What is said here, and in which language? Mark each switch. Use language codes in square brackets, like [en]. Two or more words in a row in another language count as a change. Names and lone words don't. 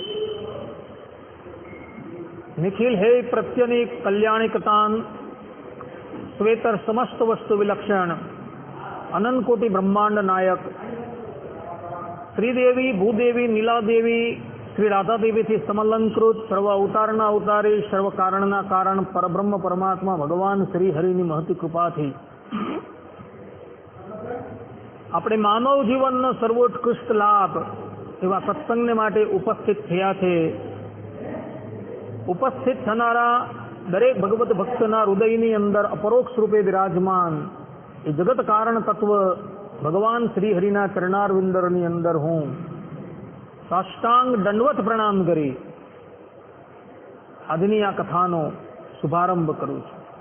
[sa] निखिल हे प्रत्यनीक कल्याणिकतान श्वेतर समस्त वस्तु विलक्षण अनंत कोटि ब्रह्मांड [gu] નાયક શ્રીદેવી ભૂદેવી નીલાદેવી શ્રી રાધા દેવી થી સમલંકૃત સર્વ अवताરના અવતારી સર્વ કારણના કારણ પરબ્રહ્મ પરમાત્મા ભગવાન શ્રી હરિની મહતી કૃપાથી આપણે માનવ જીવનનો સર્વોત્કૃષ્ટ લાભ એવા સત્સંગને માટે ઉપસ્થિત થયા છે। ઉપસ્થિત થનારા દરેક ભગવત ભક્તના હૃદયની અંદર અપરોક્ષ રૂપે વિરાજમાન એ જગત કારણ તત્વ ભગવાન શ્રી હરિના ચરણારવિંદરની અંદર હું સાષ્ટાંગ દંડવત પ્રણામ કરી આજની આ કથાનો શુભારંભ કરું છું।